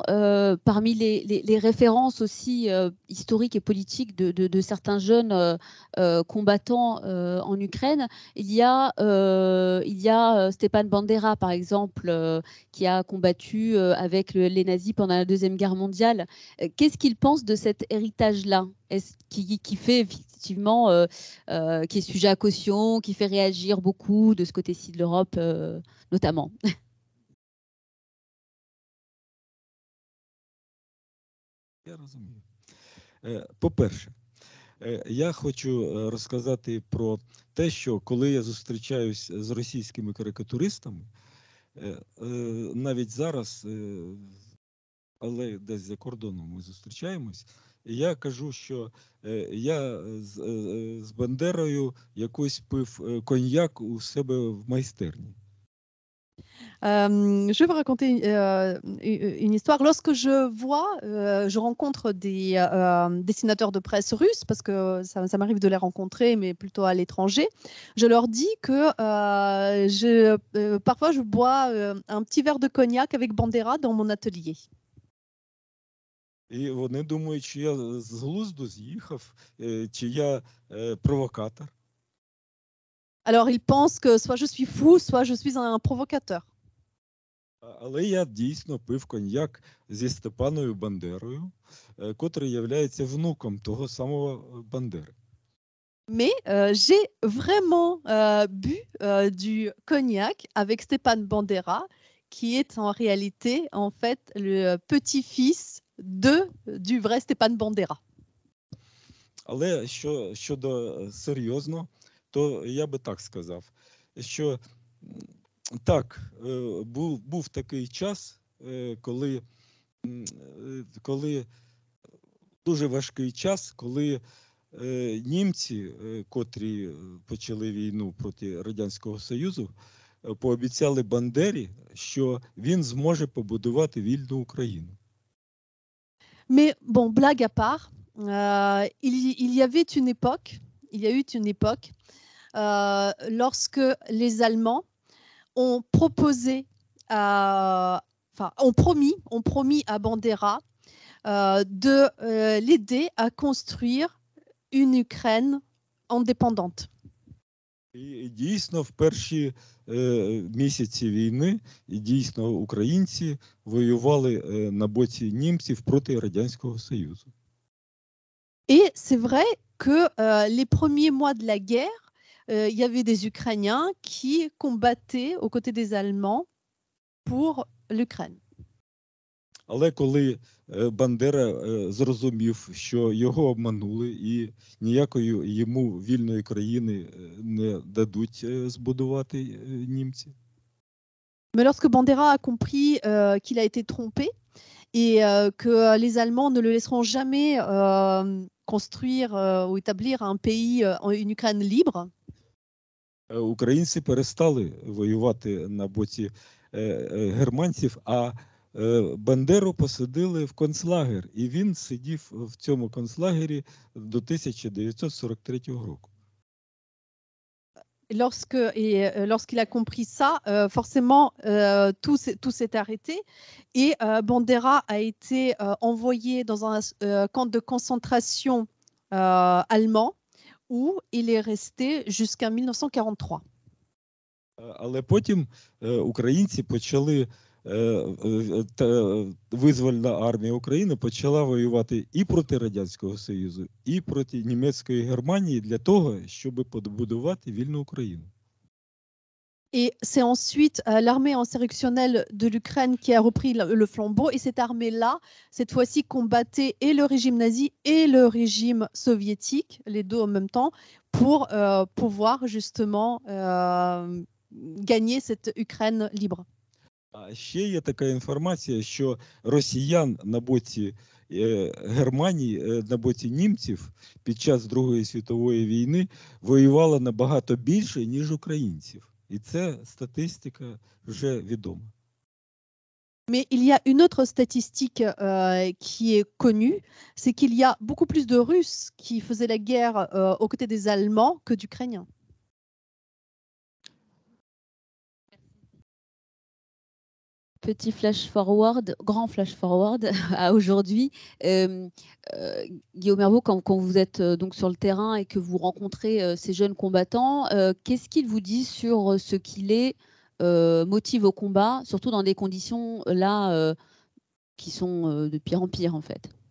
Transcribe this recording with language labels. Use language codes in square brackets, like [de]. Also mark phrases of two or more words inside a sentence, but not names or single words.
[fr] Parmi les références aussi historiques et politiques de certains jeunes combattants en Ukraine, il y a Stepan Bandera, par exemple, qui a combattu avec les nazis pendant la Deuxième Guerre mondiale. Qu'est-ce qu'il pense de cet héritage-là, qui fait effectivement, qui est sujet à caution, qui fait réagir beaucoup de ce côté-ci de l'Europe notamment? [uk] Я розумію. По-перше, я хочу розказати про те, що коли я зустрічаюсь з російськими карикатуристами, навіть зараз, але десь за кордоном ми зустрічаємось, я кажу, що я з Бандерою якось пив коньяк у себе в майстерні. [fr] Je vais vous raconter une histoire. Lorsque je rencontre des dessinateurs de presse russes, parce que ça m'arrive de les rencontrer, mais plutôt à l'étranger, je leur dis que parfois je bois un petit verre de cognac avec Bandera dans mon atelier. [uk] І вони думають, що я з глузду з'їхав, чи я провокатор. [fr] Alors ils pensent que soit je suis fou, soit je suis un provocateur. [uk] Але я дійсно пив коньяк зі Степаною Бандерою, котрий являється внуком того самого Бандери. [fr] Mais j'ai vraiment bu du cognac avec Stepan Bandera, qui est en réalité en fait le petit-fils du vrai Stepan Bandera. [uk] Але щодо серйозно, то я би так сказав, що так, був такий час, коли дуже важкий час, коли німці, котрі почали війну проти Радянського Союзу, пообіцяли Бандері, що він зможе побудувати вільну Україну. [fr] Mais bon, blague à part, il y avait une époque, lorsque les Allemands ont proposé, ont promis à Bandera de l'aider à construire une Ukraine indépendante. [uk] І дійсно в перші місяці війни дійсно українці воювали на боці німців проти Радянського Союзу. [fr] Et c'est vrai que les premiers mois de la guerre, il y avait des Ukrainiens qui combattaient aux côtés des Allemands pour l'Ukraine. [uk] Але коли Бандера зрозумів, що його обманули і ніякої йому вільної країни не дадуть збудувати німці. [fr] Mais lorsque Bandera a compris qu'il a été trompé et que les Allemands ne le laisseront jamais construire ou établir un pays, une Ukraine libre, [uk] Українці перестали воювати на боці германців, а Бандеру посадили в концлагер, і він сидів в цьому концлагері до 1943 року. [fr] Lorsqu'il a compris ça, forcément, tout s'est arrêté et Bandera a été envoyé dans un camp de concentration allemand où il est resté jusqu'en 1943. [uk] Але потім українці почали визвольна армія України почала воювати і проти Радянського Союзу, і проти німецької Германії для того, щоб побудувати вільну Україну. [fr] Et c'est ensuite l'armée insurrectionnelle de l'Ukraine qui a repris le flambeau et cette armée-là, cette fois-ci, combattait et le régime nazi et le régime soviétique, les deux en même temps, pour pouvoir justement gagner cette Ukraine libre. [uk] А ще є така інформація, що росіян на боці Германії, на боці німців під час Другої світової війни воювало набагато більше, ніж українців. І це статистика вже відома. [fr] Mais il y a une autre statistique qui est connue, c'est qu'il y a beaucoup plus de Russes qui faisaient la guerre aux côtés des Allemands que d'Ukrainiens. Petit [en] flash forward, [fr] grand [en] flash forward [fr] à aujourd'hui. Guillaume Herbault, quand vous êtes donc sur le terrain et que vous rencontrez ces jeunes combattants, qu'est-ce qu'ils vous disent sur ce qui les motive au combat, surtout dans des conditions là qui sont de pire en pire en fait?